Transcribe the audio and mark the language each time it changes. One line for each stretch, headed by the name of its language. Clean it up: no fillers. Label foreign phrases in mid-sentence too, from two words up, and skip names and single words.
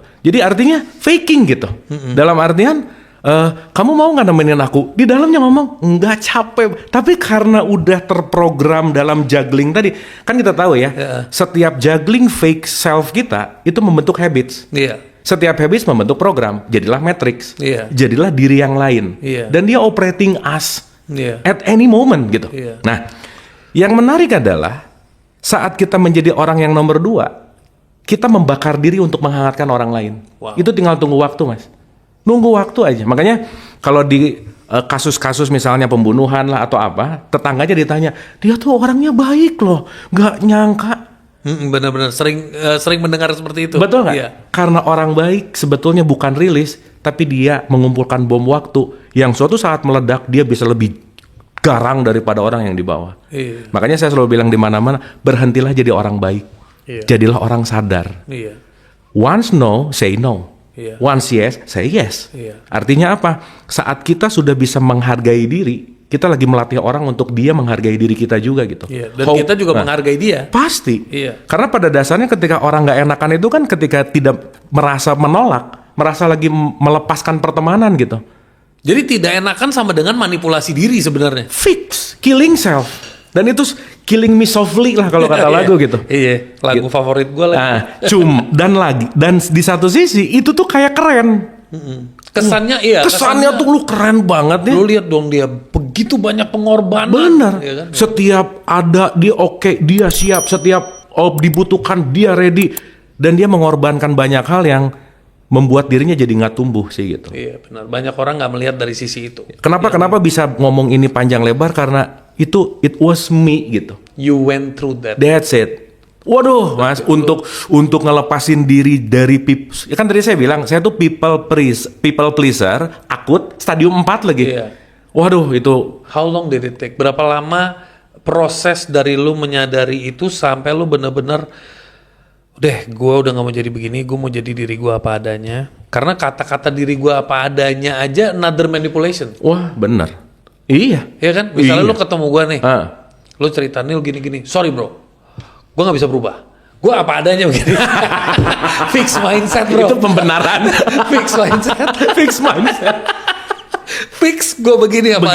Indonesian: Jadi artinya faking gitu. Dalam artian kamu mau nggak nemenin aku? Di dalamnya ngomong nggak capek. Tapi karena udah terprogram dalam juggling tadi, kan kita tahu ya. Setiap juggling
English: fake self
Indonesian: kita itu membentuk habits. Iya. Setiap habits membentuk program, jadilah matrix, Iya. jadilah diri yang lain, Iya. dan dia
English: operating us
Indonesian: Iya.
English: at any moment gitu.
Indonesian: Iya. Nah, yang menarik adalah saat kita menjadi orang yang nomor 2, kita membakar diri untuk menghangatkan orang lain. Wow. Itu tinggal tunggu waktu, Mas. Nunggu waktu aja. Makanya kalau di kasus-kasus misalnya pembunuhan lah atau apa, tetangganya ditanya, dia tuh orangnya baik loh, nggak nyangka. Benar-benar sering mendengar seperti itu. Betul nggak? Iya. Karena orang baik sebetulnya bukan rilis, tapi dia mengumpulkan bom waktu yang suatu saat meledak dia bisa lebih garang daripada orang yang di bawah. Iya. Makanya saya selalu bilang di mana-mana, berhentilah jadi orang baik, jadilah orang sadar. Iya.
English: Once no, say no.
Indonesian: Iya.
English: Once yes, say yes.
Indonesian: Iya. Artinya apa? Saat kita sudah bisa menghargai diri, kita lagi melatih orang untuk dia menghargai diri kita juga gitu. Iya. Dan kita juga menghargai dia. Pasti. Iya. Karena pada dasarnya ketika orang nggak enakan itu kan ketika tidak merasa menolak, merasa lagi melepaskan pertemanan gitu. Jadi tidak enakan sama dengan manipulasi diri sebenarnya.
English: Fix, killing self.
Indonesian: Dan itu
English: killing me softly
Indonesian: lah kalau kata lagu gitu. Iya, lagu favorit gue lagi. Nah, dan di satu sisi itu tuh kayak keren. Kesannya iya. Kesannya tuh lu keren banget ya. Lu lihat dong dia begitu banyak pengorbanan. Bener. Ya kan? Setiap ada dia oke, dia siap. Setiap dibutuhkan dia ready. Dan dia mengorbankan banyak hal yang membuat dirinya jadi nggak tumbuh sih gitu. Iya benar. Banyak orang nggak melihat dari sisi itu. Kenapa bisa ngomong ini panjang lebar? Karena itu
English: it was me
Indonesian: gitu.
English: You went through that. That's it.
Indonesian: Waduh, Mas, untuk ngelepasin diri dari ya kan tadi saya bilang saya tuh
English: people pleaser
Indonesian: akut stadium 4 lagi. Iya. Waduh, itu
English: How long did it take?
Indonesian: Berapa lama proses dari lu menyadari itu sampai lu bener-bener gue udah gak mau jadi begini, gue mau jadi diri gue apa adanya. Karena kata-kata diri gue apa adanya aja
English: another manipulation.
Indonesian: wah bener. Iya. Iya kan? Misalnya Iya. lu ketemu gue nih, lu cerita Nil gini-gini,
English: sorry bro,
Indonesian: gue gak bisa berubah. Gue apa adanya begini.
English: Fix mindset bro.
Indonesian: Itu pembenaran.
English: Fix mindset. Fix mindset.
Indonesian: Fix gue begini apa